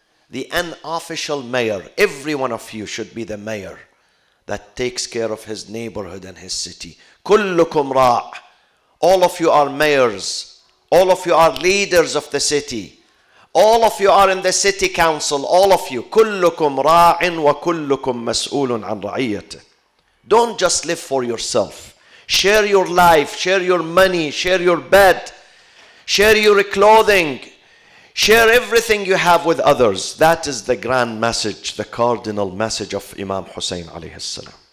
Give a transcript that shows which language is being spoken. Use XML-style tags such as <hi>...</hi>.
<en>the unofficial mayor. Every one of you should be the mayor that takes care of his neighborhood and his city.</en> <ar>كلكم راع.</ar> <en>All of you are mayors. All of you are leaders of the city. All of you are in the city council. All of you.</en> <ar>كلكم راع وكلكم مسؤول عن رعيته.</ar> <en>Don't just live for yourself. Share your life, share your money, share your bed, share your clothing, share everything you have with others. That is the grand message, the cardinal message of Imam Hussein alayhi salam.</en>